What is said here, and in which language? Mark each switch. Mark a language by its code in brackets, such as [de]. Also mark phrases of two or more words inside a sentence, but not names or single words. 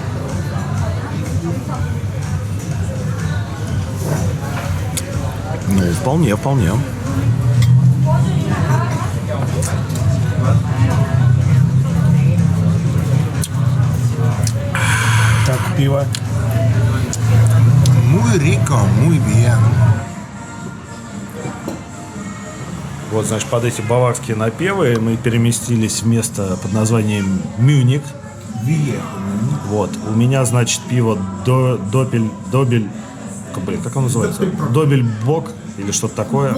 [ru] Ну, вполне. Так, пиво. [es] Muy rico, muy bien. [ru] Вот, значит, под эти баварские напевы мы переместились в место под названием Мюник. Вот. У меня, значит, пиво Добель, как оно называется? Добельбок или что-то такое,